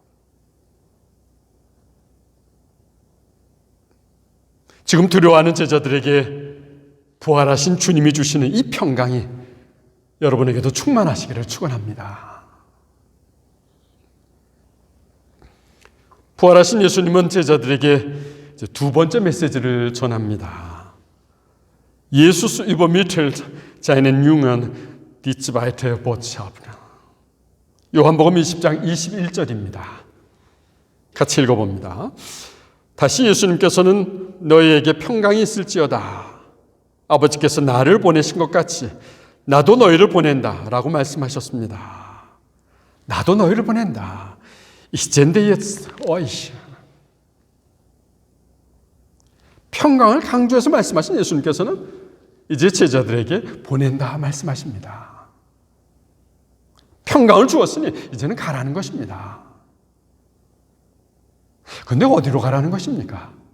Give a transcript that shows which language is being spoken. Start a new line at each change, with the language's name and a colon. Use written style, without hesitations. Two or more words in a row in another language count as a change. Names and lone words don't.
Korean: 지금 두려워하는 제자들에게 부활하신 주님이 주시는 이 평강이 여러분에게도 충만하시기를 축원합니다. 부활하신 예수님은 제자들에게 두 번째 메시지를 전합니다.
German: Jesus übermittelt seinen Jüngern die zweite Botschaft.
Korean: 요한복음 20장 21절입니다. 같이 읽어봅니다. 다시 예수님께서는 너희에게 평강이 있을지어다. 아버지께서 나를 보내신 것 같이 나도 너희를 보낸다 라고 말씀하셨습니다. 나도 너희를 보낸다.
German: Ich sende jetzt euch.
Korean: 평강을 강조해서 말씀하신 예수님께서는 이제 제자들에게 보낸다 말씀하십니다. 평강을 주었으니 이제는 가라는 것입니다. 그런데 어디로 가라는 것입니까?